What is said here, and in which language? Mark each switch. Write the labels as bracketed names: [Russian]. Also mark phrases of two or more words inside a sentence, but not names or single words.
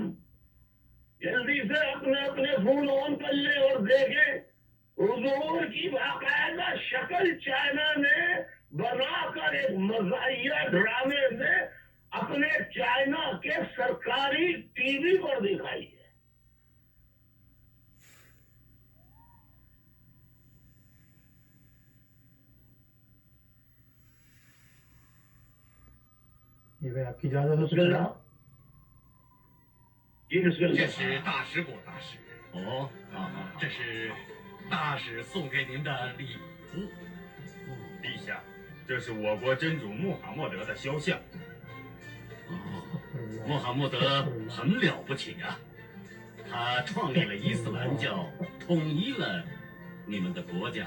[Hindi] जल्दी से अपने अपने फोन ऑन कर ले और देखें हुजूर की बाकायदा शक्ल चाइना ने बनाकर एक मज़ाहिया ड्रामे में अपने चाइना के सरकारी टीवी पर दिखाई है। ये भाई आपकी इजाजत हो तो बिस्मिल्लाह। चलो। जी [Chinese] 这 [Hindi] बिस्मिल्लाह। [Chinese] 是大使果大使哦，这是大使送给您的礼物。陛下，这是我国真主穆罕默德的肖像。穆罕默德很了不起啊，他创立了伊斯兰教，统一了你们的国家。